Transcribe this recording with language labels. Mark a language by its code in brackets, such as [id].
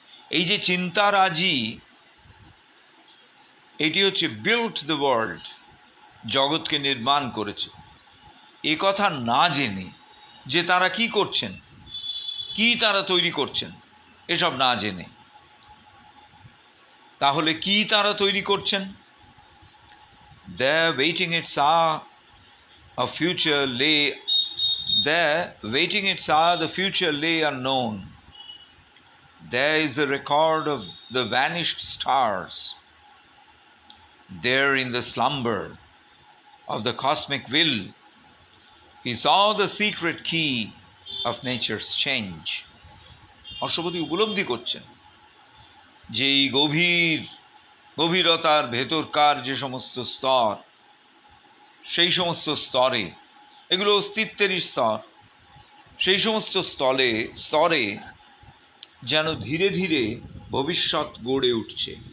[bn] এই যে চিন্তারাজি, এটি হচ্ছে [en] built the world, [bn] জগৎকে নির্মাণ করেছে। এ কথা না জেনে যে তারা কি করছেন, কি তারা তৈরি করছেন, এসব না জেনে, তাহলে কি তারা তৈরি করছেন? [en] There waiting its hour, a future lay. There waiting its hour, the future lay unknown. There is the record of the vanished stars. There in the slumber of the cosmic will, he saw the secret key of nature's change. [bn] Ashwapati উপলব্ধি করছেন যে এই গভীরতার ভেতরকার যে সমস্ত স্তর, সেই সমস্ত স্তরে, এগুলো অস্তিত্বেরই স্তর, সেই সমস্ত স্তরে যেন ধীরে ধীরে ভবিষ্যৎ গড়ে উঠছে।